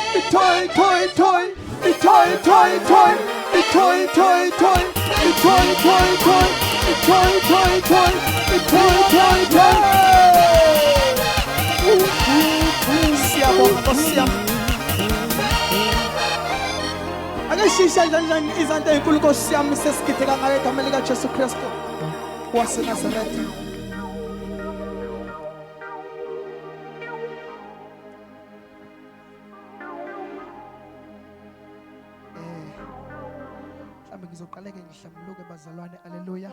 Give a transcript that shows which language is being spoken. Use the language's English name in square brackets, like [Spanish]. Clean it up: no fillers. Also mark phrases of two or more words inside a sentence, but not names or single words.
[Zulu] toy, toy, toy, a toy, toy, toy, a toy, toy, toy, a toy, toy, toy, a toy, toy, toy, a toy, toy, toy. Siyabonga Nkosi yami. Ake shisha kanjani izandla ezinkulu Nkosi yami sesigideka ngayo egameni lika Jesu Kristu waseNazaretha. Ngizoqaleke ngihlambuluke bazalwane, haleluya.